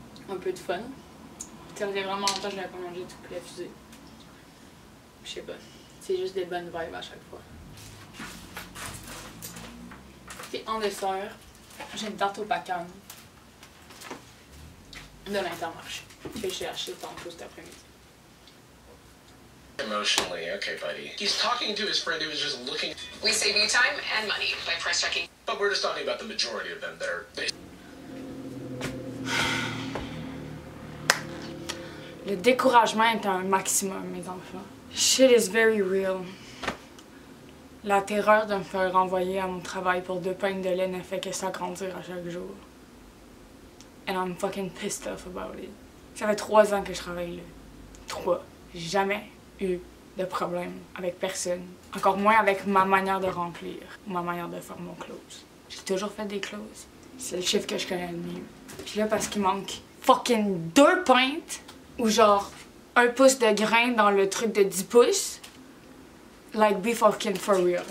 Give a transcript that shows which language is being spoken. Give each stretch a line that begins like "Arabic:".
French: Un peu de fun. Ça faisait vraiment longtemps que je n'avais pas mangé du poulet fusé. Je sais pas. C'est juste des bonnes vibes à chaque fois. Et en dessert, j'ai une tarte au bacon de l'Intermarché que j'ai acheté tantôt cet après-midi.
English: Emotionally, okay, buddy. He's talking to his friend who was just looking. We save you time and money by price checking. But we're just talking about the majority of them that are.
French: Le découragement est un maximum, mes enfants.
English: Shit is very real.
French: La terreur de me faire renvoyer à mon travail pour 2 pintes de lait ne fait que s'agrandir à chaque jour.
English: And I'm fucking pissed off about it.
French: Ça fait 3 ans que je travaille là. 3. J'ai jamais eu de problème avec personne. Encore moins avec ma manière de remplir, ma manière de faire mon close. J'ai toujours fait des closes. C'est le chiffre que je connais le mieux. Puis là, parce qu'il manque fucking 2 pintes, ou genre 1 pouce de grain dans le truc de 10 pouces,
English: like be fucking for real.